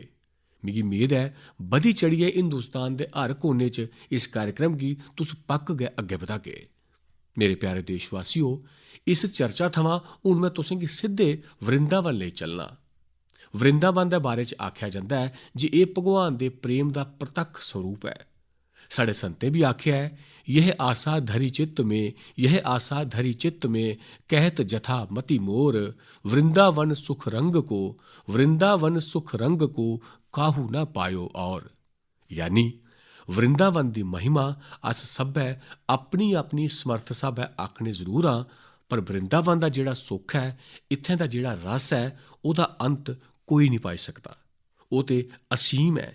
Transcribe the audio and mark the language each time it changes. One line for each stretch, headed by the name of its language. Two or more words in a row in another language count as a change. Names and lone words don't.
Dogri: मिगी मेद है बधी चढ़ियै हिंदुस्तान दे हर कोने च इस कार्यक्रम गी तुस पक्क गै अग्गे बधागे। मेरे प्यारे देशवासियो, इस चर्चा थमां हून मैं तुसें गी सिद्धे वृंदावन लेई चलना। वृंदावन दे बारे च आख्या जंदा है जे एह् भगवान दे प्रेम दा प्रतक्ख स्वरूप है। साढ़े संतें भी आख्या है,
Braj: यह आशा धरी चित्त में, यह आशा धरी चित्त में, कहत जथा मति मोर, वृंदावन सुख रंग को, वृंदावन सुख रंग को काहू ना पायो और।
Dogri: यानी वृंदावन दी महिमा अस सब्भै अपनी अपनी समर्थ स्हाबै आखने जरूर हां, पर वृंदावन दा जेड़ा सुख है, इत्थें दा जेड़ा रस है, ओह्दा अंत कोई नहीं पाई सकदा। ओह् ते असीम है।